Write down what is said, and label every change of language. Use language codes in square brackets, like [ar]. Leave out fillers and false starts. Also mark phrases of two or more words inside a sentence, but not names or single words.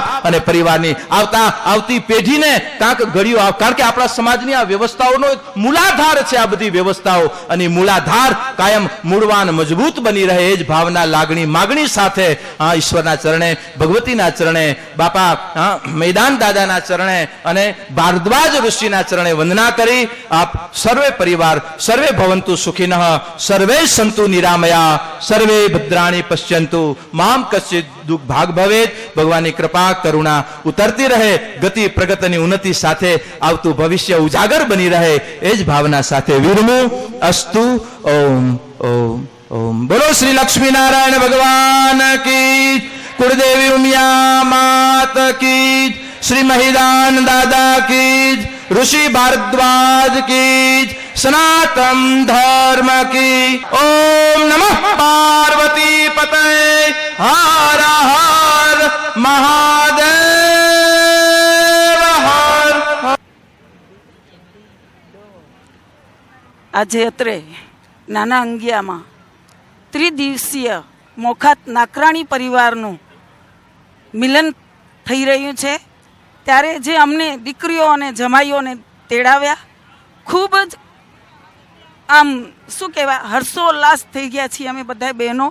[gu] અને પરિવારની આવતી પેઢીને કાંક ગળ્યું, કારણ કે આપણા સમાજની આ વ્યવસ્થાઓનો મૂલાધાર છે આ બધી વ્યવસ્થાઓ. અને મૂલાધાર કાયમ મૂળવાન મજબૂત બની રહે, એ જ ભાવના, લાગણી, માગણી સાથે ઈશ્વરના ચરણે, ભગવતીના ચરણે, બાપા મૈદાન દાદાના ચરણે અને ભારદ્વાજ ઋષિના ચરણે વંદના કરી આપ સર્વે પરિવાર [sa] सर्वे भवन्तु सुखिनः, सर्वे सन्तु निरामया, सर्वे भद्राणि पश्यन्तु, माम कश्चित दुःख भाग भवेत. [gu] ભગવાનની કૃપા કરુણા ઉતરતી રહે, ગતિ પ્રગતિની ઉન્નતિ સાથે આવતું ભવિષ્ય ઉજાગર બની રહે, એ જ ભાવના સાથે વિરમું. [hi] અસ્તુ. ઓમ ઓમ ઓમ. बोलो श्री लक्ष्मी नारायण भगवान की, कुलदेवी उमिया मात की, श्री महिदान दादा की, ऋषि भारद्वाज की, सनातन धर्म की. [sa] ओम नमः पार्वती पते, हर हर महादेव हर. [gu] આજે અત્રે નાના અંગિયામાં 3 દિવસીય મોખાત નાકરાણી પરિવારનું મિલન થઈ રહ્યું છે. ત્યારે જે અમને દીકરીઓ અને જમાઈઓને તેડાવ્યા, ખૂબ જ આમ શું કહેવાય, હર્ષોલ્લાસ થઈ ગયા છીએ અમે બધા બહેનો.